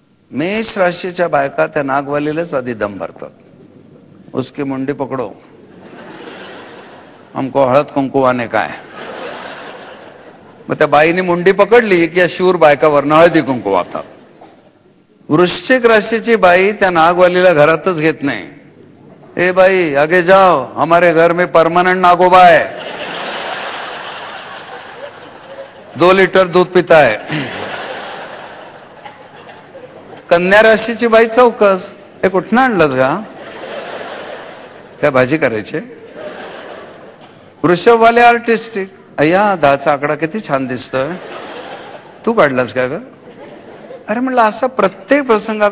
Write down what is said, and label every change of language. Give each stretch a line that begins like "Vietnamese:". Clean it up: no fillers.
Marathi: मेष राशीच्या बायका त्या नागवालीलाच आधी दम भरतात,
Hindi: उसकी मुंडी पकडो,
Marathi: हमको हळद कुंकुवाने काय. मग त्या बाईने मुंडी पकडली की या शूर बायकावरनं हळदी कुंकू वाहतात. वृश्चिक राशीची बाई त्या नागवालीला घरातच घेत नाही.
Hindi: ए बाई आगे जाओ, हमारे घर में परमानेंट नागोबा है, 2 लीटर दूध पिता है.
Marathi: कन्या राशीची बाई चौकस, हे कुठनं आणलंस का, काय भाजी करायची? वृषभवाले आर्टिस्टिक, अय्या 10चा आकडा किती छान दिसतोय, तू काढलास का ग? अरे म्हणलं असा प्रत्येक प्रसंगाकडे